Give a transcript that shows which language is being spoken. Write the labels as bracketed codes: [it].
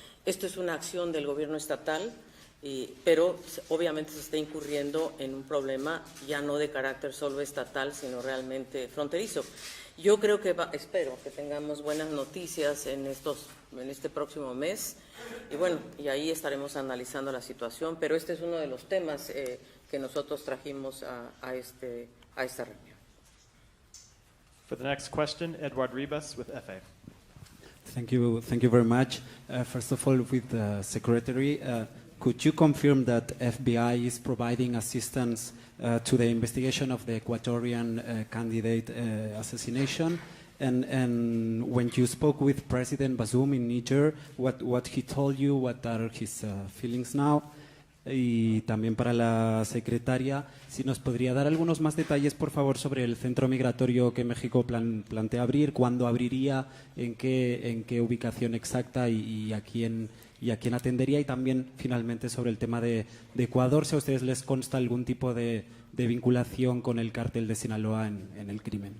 [es] Esto es una acción del gobierno estatal, pero obviamente se está incurriendo en un problema ya no de carácter solo estatal, sino realmente fronterizo. Yo creo espero que tengamos buenas noticias en este próximo mes, y ahí estaremos analizando la situación, pero este es uno de los temas que nosotros trajimos a esta reunión. [en] For the next question, Edward Ribas with FA. Thank you very much. First of all, with the Secretary, could you confirm that FBI is providing assistance to the investigation of the Ecuadorian candidate assassination? And when you spoke with President Bazoum in Niger, what he told you, what are his feelings now? [es] Y también para la secretaria, si nos podría dar algunos más detalles, por favor, sobre el centro migratorio que México plantea abrir, cuándo abriría, en qué ubicación exacta y a quién atendería, y también, finalmente, sobre el tema de Ecuador, si a ustedes les consta algún tipo de vinculación con el cártel de Sinaloa en el crimen.